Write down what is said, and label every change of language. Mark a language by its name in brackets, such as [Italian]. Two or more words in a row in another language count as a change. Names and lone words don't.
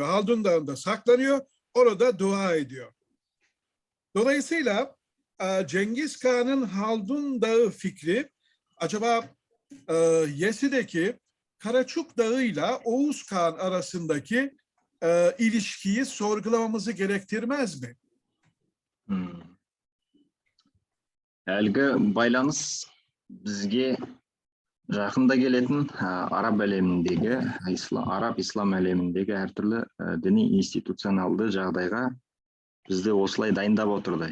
[Turkish] Haldun Dağı'nda saklanıyor, orada dua ediyor. Dolayısıyla Cengiz Kağan'ın Haldun Dağı fikri acaba Yesi'deki Karaçuk Dağı ile Oğuz Kağan arasındaki ilişkiyi sorgulamamızı gerektirmez mi? [Kazakh] Әлгі байланыс бізге жақында келетін араб әлеміндегі, араб ислам әлеміндегі әртүрлі діни институционалды жағдайға бізді осылай дайындап отырды.